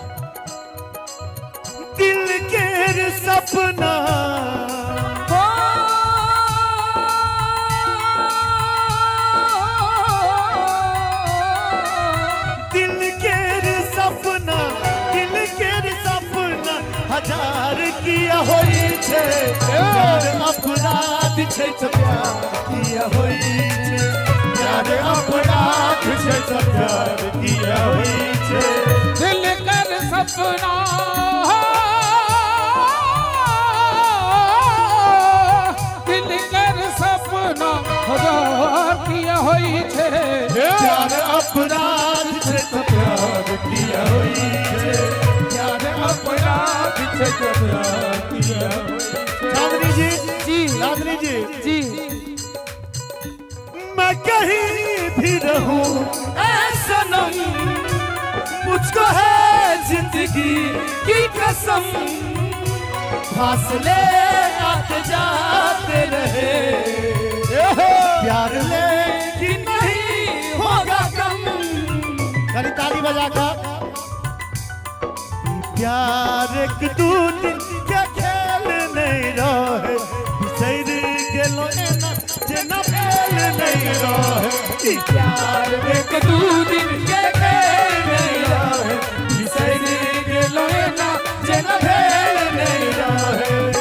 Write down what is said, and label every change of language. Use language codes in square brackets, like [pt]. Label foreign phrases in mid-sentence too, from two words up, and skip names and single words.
[anp] दिल के सपना दिल के सपना, दिल के सपना हजार किया होई छे, प्यार अपराध छे तो प्यार किया होई छे, प्यार अपराध छे तो प्यार किया होई छे। दिल कर सपना दिल कर सपना हजार किया होई छे, प्यार अपराध छे तो प्यार किया होई छे, प्यार अपराध छे तो प्यार किया होई छे। चांदनी जी जी चांदनी जी जी [hi] मैं कहीं भी रहूं ऐ सनम, मुझको है जिंदगी की कसम, फासले आते जाते रहे, प्यार लेकिन नहीं होगा कम। खाली ताली बजा कर। [anp] प्यार एक दू दिन के खेल नहीं रहे, बिसर गेलो एना जेना फेल नहीं रहे, प्यार एक दू दिन के खेल नहीं रहे, बिसर गेलो एना जेना फेल नहीं रहे।